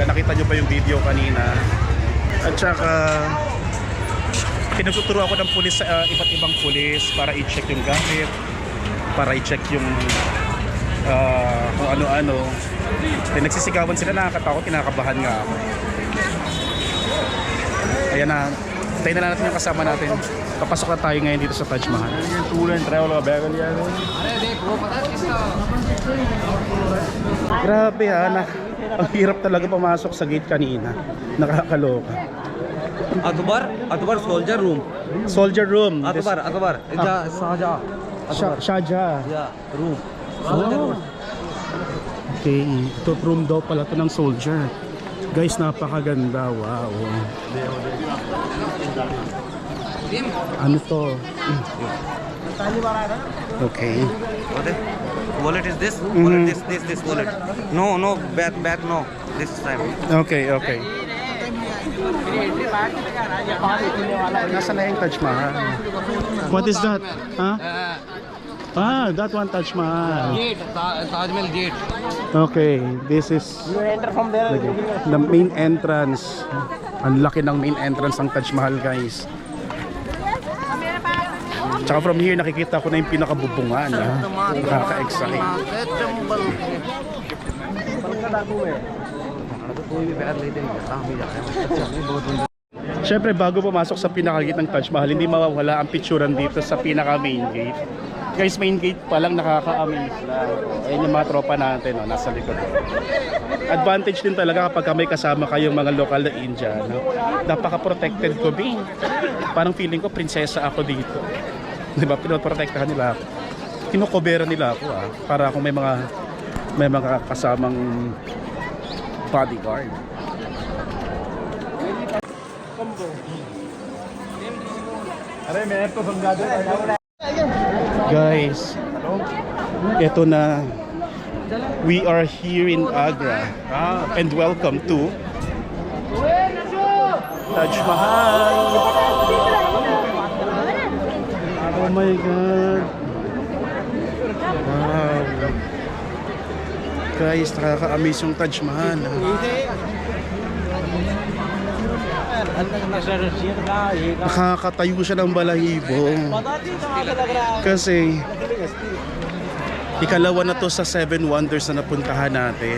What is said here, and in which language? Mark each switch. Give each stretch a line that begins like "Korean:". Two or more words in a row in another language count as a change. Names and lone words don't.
Filipino: Nakita nyo pa yung video kanina. At saka pinagtuturo ako ng pulis sa iba't ibang pulis para i-check yung gamit, para i-check yung kung ano-ano. Nagsisigawan sila, nakakatakot, kinakabahan nga ako. Ayan na, tayo na lang natin yung kasama natin. Papasok na tayo ngayon dito sa Taj Mahal.
English: tour and travel
Hindi: का बैग लिया है
Filipino: Grabe ha, ang hirap talaga pumasok sa gate kanina. Nakakaloka.
English: Akbar soldier room Soldier room.
Hindi: अकबर शाहजहां
English: Shahjahan.
Hindi: या रूम
English: Oh.
Filipino: Okay, ito room daw pala to ng soldier. Guys, napakaganda. Wow. Ano to? Okay.
English: wallet is this wallet this wallet no back no this time
Filipino: Okay. Nasa na yung Taj Mahal?
English: What is that? Huh? That one Taj Mahal. gate Taj Mahal gate Okay, this is the main entrance.
Filipino: Ang laki ng
English: main entrance
Filipino: ng Taj Mahal, guys. Tsaka from here nakikita ko na yung pinakabubungan. Nakaka-excite. Siyempre, bago pumasok sa pinaka-gate ng Taj Mahal, hindi mawawala ang picturean dito sa pinaka-
English: main gate.
Filipino: Guys,
English: main gate
Filipino: pa lang nakaka-amaze lang. Ayun yung mga tropa natin, nasa likod. Advantage din talaga kapag may kasama kayong mga local na Indian. Napaka-protected ko, Bing. Parang feeling ko, prinsesa ako dito. Diba? Pinoprotektahan nila ako. Kinukobera nila ako, para kung may mga kasamang bodyguard.
Hindi: अरे मैं तो समझा दे
Filipino: Guys, eto na.
English: We are here in Agra. And welcome to Taj Mahal. Oh my God. Wow.
Filipino: Guys, nakaka-amaze yung Taj Mahal. Nakakatayo siya ng balahibo. Kasi ikalawa na to sa 7 wonders na napuntahan natin.